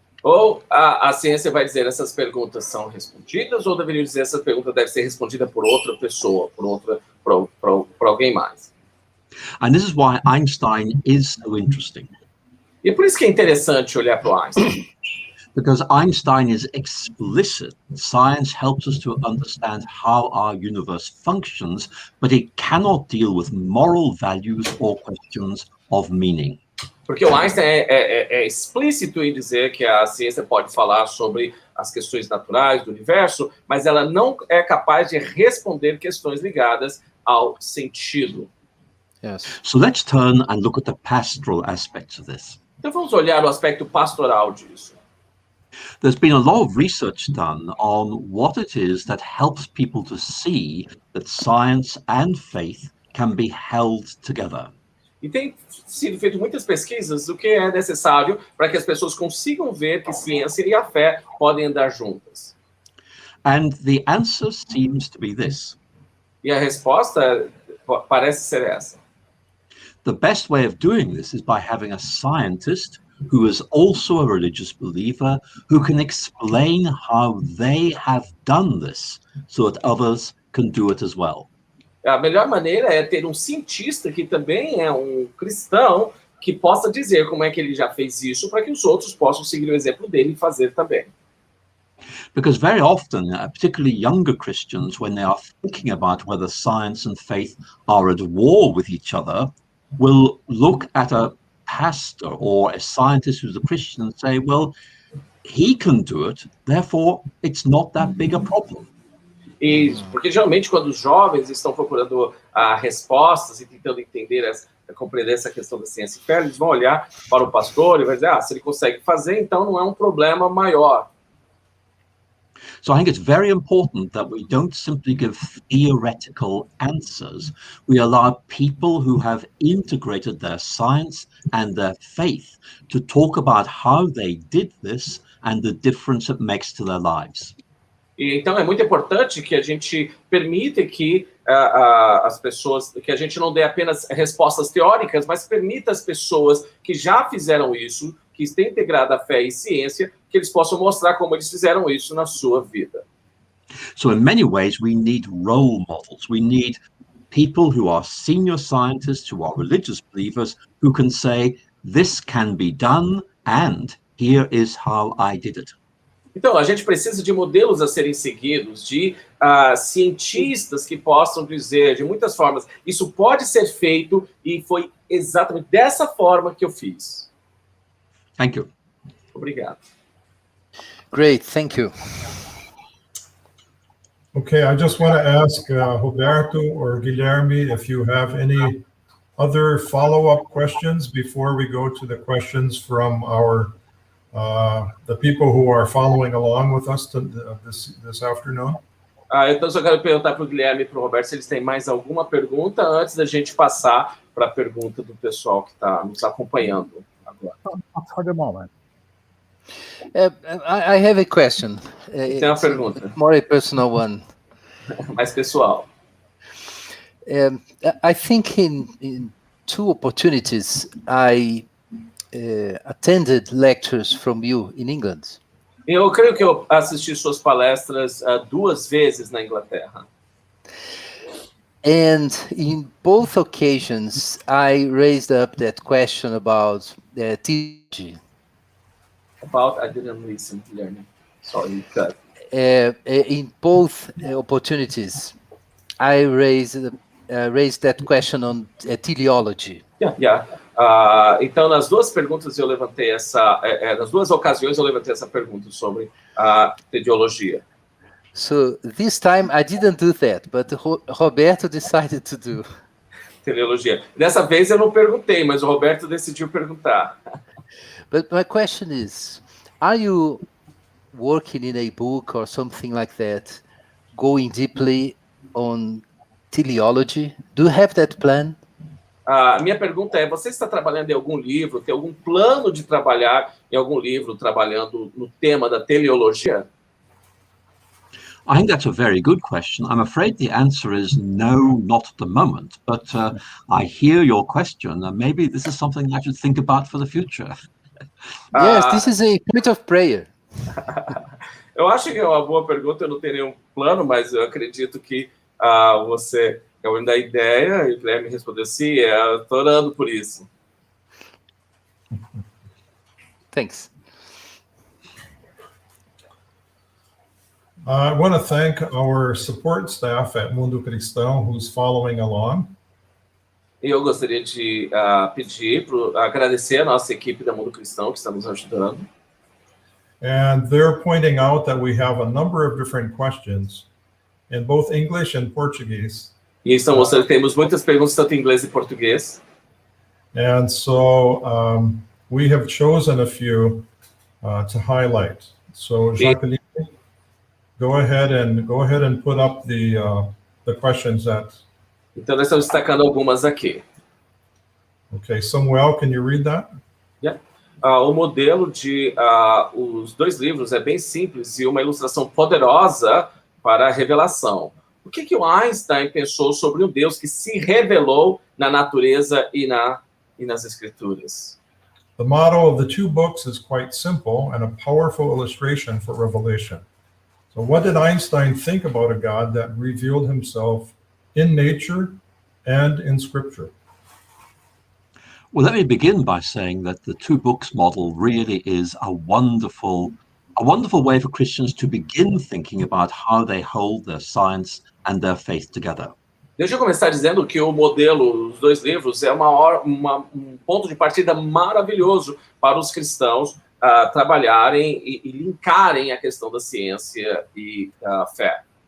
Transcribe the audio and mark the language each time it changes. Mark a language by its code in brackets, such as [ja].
[pt] Ou a ciência vai dizer essas perguntas são respondidas, ou deveria dizer essa pergunta deve ser respondida por outra pessoa, por alguém mais. [en] And this is why Einstein is so interesting. [pt] E por isso que é interessante olhar para o Einstein. [en] Because Einstein is explicit. Science helps us to understand how our universe functions, but it cannot deal with moral values or questions of meaning. [pt] Porque o Einstein é explícito em dizer que a ciência pode falar sobre as questões naturais do universo, mas ela não é capaz de responder questões ligadas ao sentido. [en] Yes. So let's turn and look at the pastoral aspects of this. [pt] Então vamos olhar o aspecto pastoral disso. [en] There's been a lot of research done on what it is that helps people to see that science and faith can be held together. [pt] E tem sido feito muitas pesquisas do que é necessário para que as pessoas consigam ver que ciência e a fé podem andar juntas. [en] And the answer seems to be this. [pt] E a resposta parece ser essa. [en] The best way of doing this is by having a scientist who is also a religious believer who can explain how they have done this so that others can do it as well. [pt] A melhor maneira é ter um cientista que também é um cristão que possa dizer como é que ele já fez isso para que os outros possam seguir o exemplo dele e fazer também. [en] Because very often, particularly younger Christians, when they are thinking about whether science and faith are at war with each other, will look at a pastor or a scientist who's a Christian and say, well, he can do it, therefore it's not that big a problem. [pt] E porque geralmente quando os jovens estão procurando respostas e tentando entender compreender essa questão da ciência e fé, eles vão olhar para o pastor e vai dizer, se ele consegue fazer, então não é um problema maior. [en] So I think it's very important that we don't simply give theoretical answers. We allow people who have integrated their science and their faith to talk about how they did this and the difference it makes to their lives. [pt] E, então é muito importante que a gente permita que as pessoas, que a gente não dê apenas respostas teóricas, mas permita às pessoas que já fizeram isso, que têm integrado a fé e ciência, que eles possam mostrar como eles fizeram isso na sua vida. [en] So in many ways, we need role models. We need people who are senior scientists, who are religious believers, who can say, this can be done, and here is how I did it. [pt] Então, a gente precisa de modelos a serem seguidos, de cientistas que possam dizer, de muitas formas, isso pode ser feito e foi exatamente dessa forma que eu fiz. [en] Thank you. [pt] Obrigado. [en] Great, thank you. Okay, I just want to ask Roberto or Guilherme if you have any other follow-up questions before we go to the questions from our the people who are following along with us this afternoon. [pt] Então, só quero perguntar para o Guilherme e para o Roberto se eles têm mais alguma pergunta antes da gente passar para a pergunta do pessoal que está nos acompanhando agora. [en] For the moment. I have a question. [pt] Tem uma pergunta. [en] More a personal one. [pt] Mais pessoal. [en] I think in two opportunities I attended lectures from you in England. [pt] Eu creio que eu assisti suas palestras 2 vezes na Inglaterra. [en] And in both occasions, I raised up that question about theology. I didn't listen, Guilherme. Sorry, cut. In both opportunities, I raised that question on teleology. Yeah. [pt] Então, nas duas perguntas eu levantei nas duas ocasiões eu levantei essa pergunta sobre a teologia. [en] So this time I didn't do that, but Roberto decided to do. [pt] Teleologia. Dessa vez eu não perguntei, mas o Roberto decidiu perguntar. [en] But my question is, are you working in a book or something like that, going deeply on teleology? Do you have that plan? [pt] A minha pergunta é, você está trabalhando em algum livro, tem algum plano de trabalhar em algum livro, trabalhando no tema da teleologia? [en] I think that's a very good question. I'm afraid the answer is no, not at the moment. But I hear your question, and maybe this is something I should think about for the future. Yes, this is a point of prayer. [pt] Eu acho que é uma boa pergunta, eu não tenho nenhum plano, mas eu acredito que você é o da ideia, e o Guilherme respondeu sim, eu estou orando por isso. [en] Thanks. I want to thank our support staff at Mundo Cristão who's following along. [pt] E eu gostaria de agradecer a nossa equipe da Mundo Cristão que está nos ajudando. [en] And they're pointing out that we have a number of different questions in both English and Portuguese. [pt] E estão mostrando que temos muitas perguntas tanto em inglês e português. [en] And so we have chosen a few to highlight. So Jacqueline, go ahead and put up the questions that. [pt] Então nós estamos destacando algumas aqui. [en] Okay, Samuel, can you read that? Yeah. [pt] O modelo de os 2 livros é bem simples e uma ilustração poderosa para a revelação. O que o Einstein pensou sobre um Deus que se revelou na natureza e nas Escrituras? [en] The model of the 2 books is quite simple and a powerful illustration for revelation. So what did Einstein think about a God that revealed himself in nature and in Scripture? Well, let me begin by saying that the 2 books model really is a wonderful way for Christians to begin thinking about how they hold their science and their faith together. [pt] Deixa eu começar dizendo que o modelo, os 2 livros, é um ponto de partida maravilhoso para os cristãos trabalharem e linkarem a questão da ciência e da fé.